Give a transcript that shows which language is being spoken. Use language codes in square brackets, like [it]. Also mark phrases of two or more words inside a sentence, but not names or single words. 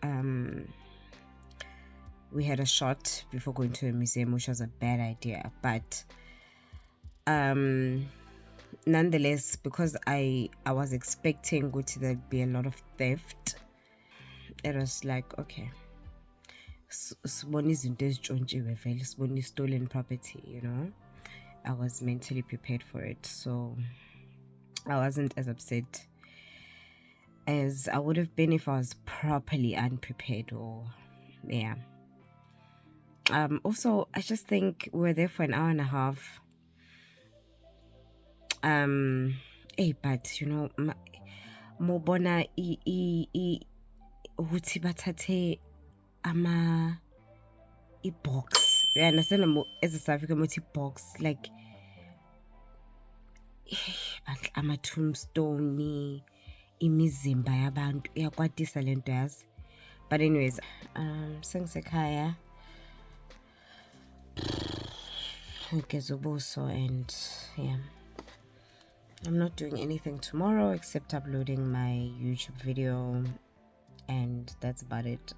[en] We had a shot before going to a museum, which was a bad idea, but nonetheless, because I was expecting there'd be a lot of theft, it was like, [zu] okay, sibona izinto ezitshontshiwe vele, sibona [en] stolen property, you know. I was mentally prepared for it, so I wasn't as upset as I would have been if I was properly unprepared, or yeah. Also, I just think we were there for an hour and a half. Hey, but you know, [zu] mobona ukuthi bathathe i-box. [en] You understand? As a South African, box like ama-tombstone, [zu] imizimba yabantu iyakwatisa lento yazi. [en] But anyways, [zu] sengisekhaya ngigeza ubuso, [en] and yeah, I'm not doing anything tomorrow except uploading my YouTube video, and that's about it.